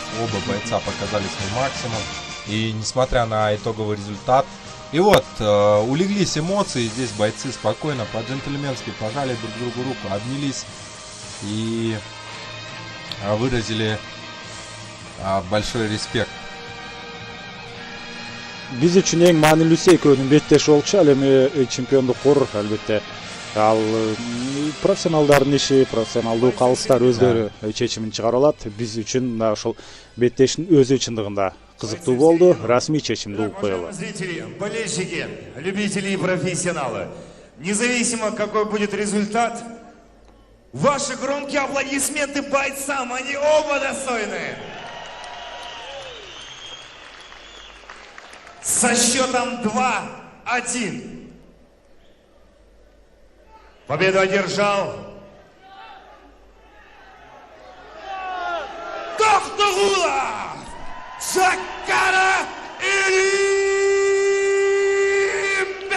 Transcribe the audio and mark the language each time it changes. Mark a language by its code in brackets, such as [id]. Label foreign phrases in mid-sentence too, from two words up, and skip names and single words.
[ru] Оба бойца показали свой максимум. И несмотря на итоговый результат, и вот, улеглись эмоции, здесь бойцы спокойно, по-джентльменски пожали друг другу руку, обнялись и выразили большой респект. [ky] Биз үчүн эң маанилүүсү экөөнүн беттеши болчу. Ал эми чемпиондук кор албетте ал профессионалдардын иши, профессионалдуу калыстар өздөрү чечимин чыгара алат. Биз үчүн ошол беттештин өзү чындыгында кызыктуу болду. Расмий чечимди угуп коелу. [ru] Зрители, болельщики, любители и профессионалы, независимо какой будет результат, ваши громкие аплодисменты бойцам, они оба достойны. Со счетом 2-1 победу одержал Токтогулов Жакара Илимбек.